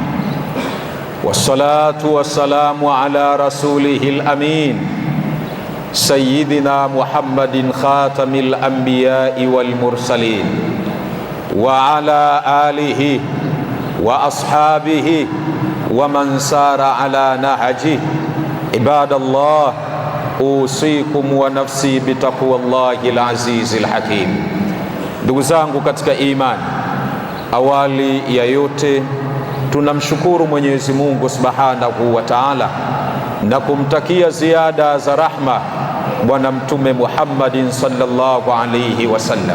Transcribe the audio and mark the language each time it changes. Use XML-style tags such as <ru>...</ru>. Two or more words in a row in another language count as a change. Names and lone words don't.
<ar>والصلاة والسلام على رسوله الأمين. سيدنا محمد خاتم الأنبياء والمرسلين. وعلى آله وأصحابه ومن سار على نهجه. عباد الله، أوصيكم ونفسي بتقوى الله العزيز الحكيم.</ar> <sw>Ndugu zangu katika imani, awali ya yote tunamshukuru Mwenyezi Mungu</sw> <ar>سبحانه وتعالى</ar> <sw>na kumtakia ziada za rahma Bwana Mtume Muhammadin</sw> <ar>صلى الله عليه وسلم.</ar>